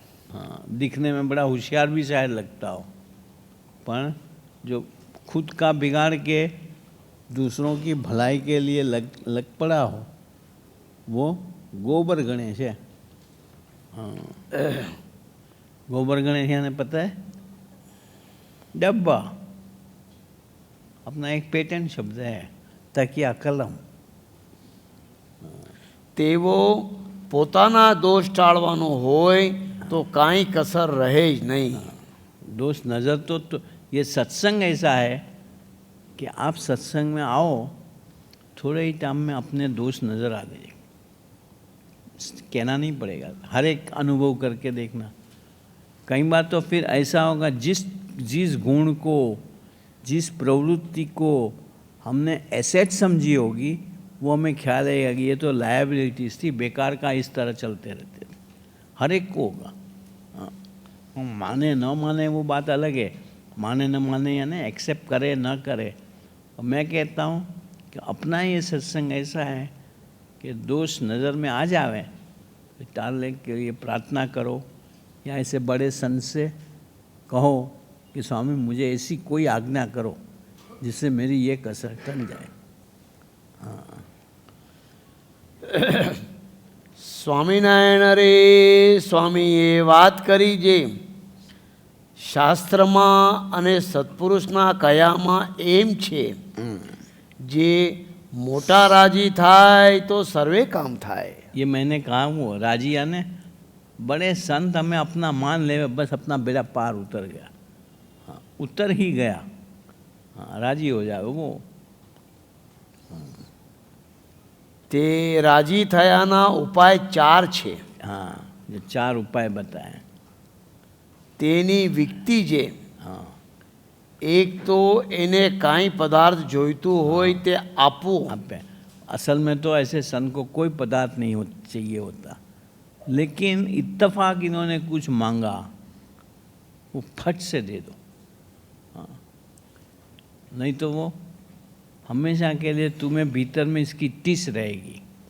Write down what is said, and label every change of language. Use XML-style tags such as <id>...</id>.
<hi>हाँ, दिखने में बड़ा होशियार भी शायद लगता हो, पर जो खुद का बिगाड़ के दूसरों की भलाई के लिए लग पड़ा हो, वो गोबर गणेश है। हाँ, गोबर गणेश यानी पता है, डब्बा अपना एक पेटेंट शब्द है, तकिया कलम।</hi> <gu>તેવો પોતાના દોષ ટાળવાનો હોય તો કાંઈ કસર રહે જ નહીં।</gu> <hi>दोष नज़र तो ये सत्संग ऐसा है कि आप सत्संग में आओ, थोड़े ही टाइम में अपने दोष नज़र आ गए, कहना नहीं पड़ेगा, हर एक अनुभव करके देखना। कई बार तो फिर ऐसा होगा, जिस गुण को, जिस प्रवृत्ति को हमने एसेट समझी होगी, वो हमें ख्याल आएगा कि ये तो लायबिलिटीज थी, बेकार का, इस तरह चलते रहते थे। हर एक को होगा। हाँ, माने न माने वो बात अलग है, माने न माने यानी एक्सेप्ट करे न करे। और मैं कहता हूँ कि अपना ये सत्संग ऐसा है कि दोष नज़र में आ जावे तो टालने के लिए प्रार्थना करो, या ऐसे बड़े संत से कहो कि स्वामी मुझे ऐसी कोई आज्ञा करो जिससे मेरी ये कसर टल जाए। हाँ,</hi> <gu>સ્વામિનારાયણ રે સ્વામીએ વાત કરી જે શાસ્ત્રમાં અને સત્પુરુષના કયામાં એમ છે જે મોટા રાજી થાય તો સર્વે કામ થાય।</gu> <hi>ये मैंने कहा वो राजी यानी बड़े संत हमें अपना मान ले, बस अपना बेड़ा पार उतर गया। हाँ, उतर ही गया। हाँ, राजी हो जाए वो।</hi> <gu>તે રાજી થયાના ઉપાય 4 છે।</gu> <hi>हाँ, जो 4 उपाय बताए।</hi> <gu>તેની વિકતિ જે</gu> <hi>हाँ,</hi> <gu>એક તો એને કાંઈ પદાર્થ જોઈતું હોય તે આપવું।</gu> <hi>आप असल में तो ऐसे संत को कोई पदार्थ नहीं चाहिए होता, लेकिन इत्तफाक इन्होंने कुछ मांगा, वो फट से दे दो। हाँ, नहीं तो वो हमेशा के लिए तुम्हें भीतर में इसकी टिस रहेगी।</hi>